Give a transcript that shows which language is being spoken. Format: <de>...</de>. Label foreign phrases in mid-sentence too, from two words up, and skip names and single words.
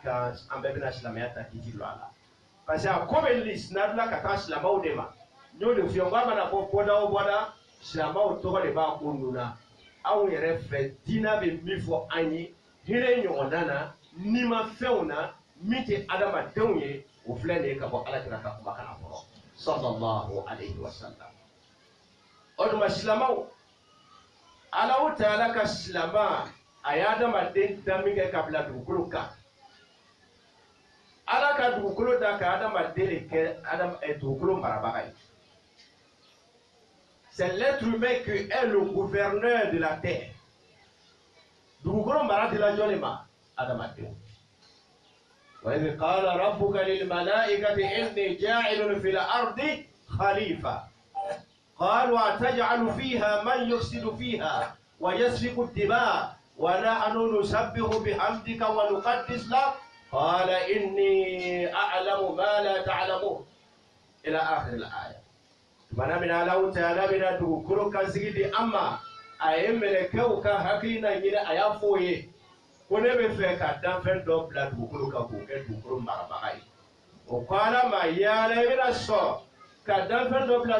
<bm>kan an bɛɛ bɛ na silamɛya ta kiti lɔn a la</bm> <fr>parce que</fr> <bm>a ko bɛ sinadula ka taa silamɛw de ma n y'o de f'i ye n k'a mana fɔ bɔda o bɔda silamɛw tɔgɔ de b'a ko ninnu na anw yɛrɛ fɛ diinɛ bɛ min fɔ an ye hinɛ ɲɔgɔnna na nimafɛnw na min tɛ adamadenw ye o filɛ nin ye ka bɔ alakira ka kuma kana fɔlɔ</bm> <ar>صلى الله عليه وسلم</ar> <bm>o tuma silamɛw Alahu Taala ka silama a ye adamaden da min kɛ ka bila dugukolo kan ala ka dugukolo da ka adamaden de kɛ dugukolo marabaga ye</bm> <fr>c'est l'être humain qui est le gouverneur de la terre</fr> <bm>dugukolo mara de la jɔn de ma adamadenw</bm> <ar>وإذ قال ربك للملائكة إني جاعل في الأرض خليفة قالوا أتجعل فيها من يفسد فيها ويسفك الدماء ونحن نسبح بحمدك ونقدس لك قال إني أعلم ما لا تعلمون إلى آخر الآية</ar> <bm>mana min Alahu Taala bɛna dugukolo kansigi di an ma a ye mɛlɛkɛw ka hakilina ɲini a y'a fɔ o ye ko ne bɛ fɛ ka danfɛn dɔ bila dugukolo kan k'o kɛ dugukolo marabaga ye o ko Ala ma yala i bɛna sɔn ka danfɛn dɔ bila</bm>